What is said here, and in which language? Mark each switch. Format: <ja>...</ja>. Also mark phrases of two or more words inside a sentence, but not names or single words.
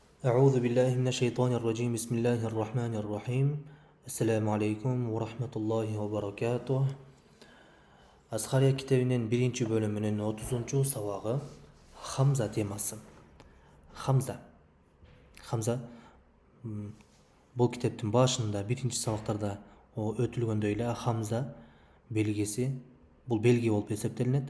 <ar>أعوذ بالله من الشيطان الرجيم بسم الله الرحمن الرحيم السلام عليكم ورحمة الله وبركاته</ar> <ky>Асхария китебинин биринчи бөлүмүнүн 30 сабагы Хамза темасы. Хамза. Хамза бул китептин башында биринчи сабактарда өтүлгөндөй эле Хамза белгиси бул белги болуп эсептелинет.</ky>